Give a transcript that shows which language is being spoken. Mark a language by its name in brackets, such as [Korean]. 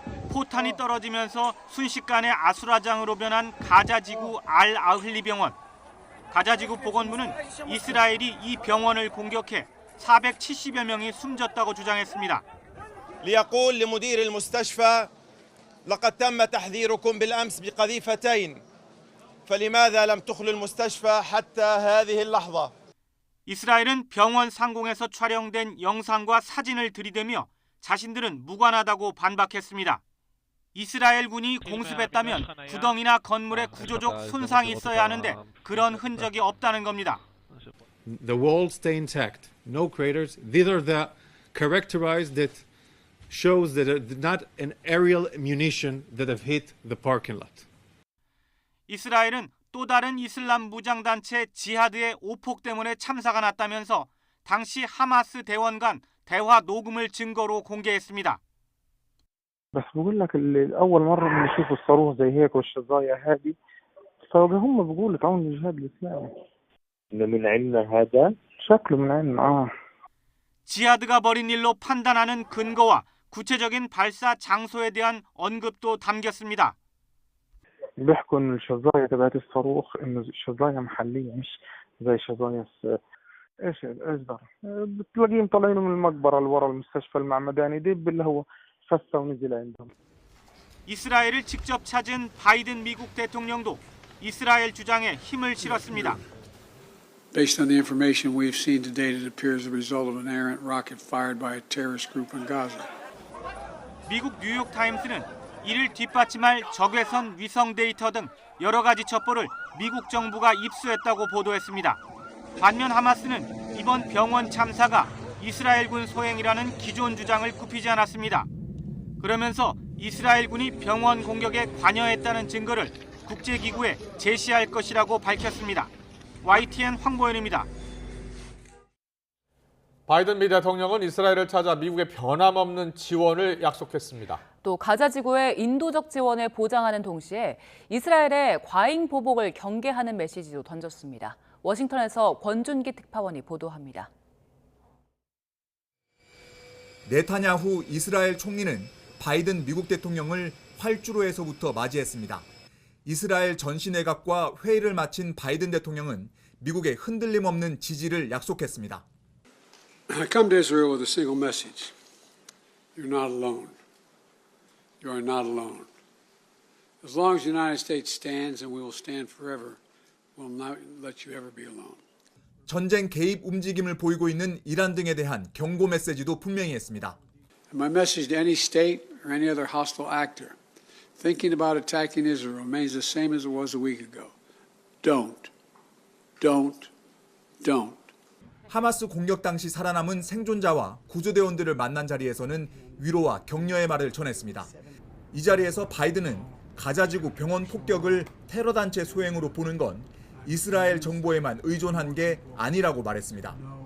[Korean] 포탄이 떨어지면서 순식간에 아수라장으로 변한 가자지구 알-아흘리 병원. 가자지구 보건부는 이스라엘이 이 병원을 공격해 470여 명이 숨졌다고 주장했습니다. [Arabic] ليقول لمدير المستشفى لقد تم تحذيركم بالأمس بقذيفتين فلماذا لم تخلوا المستشفى حتى هذه اللحظة. [Korean] 이스라엘은 병원 상공에서 촬영된 영상과 사진을 들이대며 자신들은 무관하다고 반박했습니다. 이스라엘군이 공습했다면 구덩이나 건물에 구조적 손상이 있어야 하는데 그런 흔적이 없다는 겁니다. [English] The walls stay intact, no craters. These are the characterized that shows that not an aerial munition that have hit the parking lot. [Korean] 이스라엘은 또 다른 이슬람 무장단체 지하드의 오폭 때문에 참사가 났다면서 당시 하마스 대원 간 대화 녹음을 증거로 공개했습니다. [Arabic] بس بقول لك أول مرة بنشوف الصاروخ زي هيك والشظايا هذه فهم بيقولوا تعاون الجهاد الإسلامي إنه من عندنا هذا شكله من عندنا [Korean] 지하드가 벌인 일로 판단하는 근거와 구체적인 발사 장소에 대한 언급도 담겼습니다. [Arabic] بيحكوا إن الشظايا تبعت الصاروخ إنه شظايا محلية مش زي شظايا إيش ده بتلاقيهم طالعين من المقبرة اللي ورا المستشفى المعمداني دي اللي هو [Korean] 이스라엘을 직접 찾은 바이든 미국 대통령도 이스라엘 주장에 힘을 실었습니다. [English] Based on the information we've seen to date, it appears the result of an errant rocket fired by a terrorist group in Gaza. [Korean] 미국 뉴욕 타임스는 이를 뒷받침할 적외선 위성 데이터 등 여러 가지 첩보를 미국 정부가 입수했다고 보도했습니다. 반면 하마스는 이번 병원 참사가 이스라엘군 소행이라는 기존 주장을 굽히지 않았습니다. 그러면서 이스라엘군이 병원 공격에 관여했다는 증거를 국제기구에 제시할 것이라고 밝혔습니다. YTN 황보현입니다. 바이든 미 대통령은 이스라엘을 찾아 미국의 변함없는 지원을 약속했습니다. 또 가자지구의 인도적 지원을 보장하는 동시에 이스라엘의 과잉 보복을 경계하는 메시지도 던졌습니다. 워싱턴에서 권준기 특파원이 보도합니다. 네타냐후 이스라엘 총리는 바이든 미국 대통령을 활주로에서부터 맞이했습니다. 이스라엘 전시내각과 회의를 마친 바이든 대통령은 미국의 흔들림 없는 지지를 약속했습니다. [English] I come to Israel with a single message. You're not alone. You are not alone. As long as the United States stands and we will stand forever, we'll not let you ever be alone. [Korean] 전쟁 개입 움직임을 보이고 있는 이란 등에 대한 경고 메시지도 분명히 했습니다. [English] My message to any state or any other hostile actor Thinking about attacking Israel remains the same as it was a week ago. Don't. [Korean] 하마스 공격 당시 살아남은 생존자와 구조대원들을 만난 자리에서는 위로와 격려의 말을 전했습니다. 이 자리에서 바이든은 가자지구 병원 폭격을 테러 단체 소행으로 보는 건 이스라엘 정보에만 의존한 게 아니라고 말했습니다.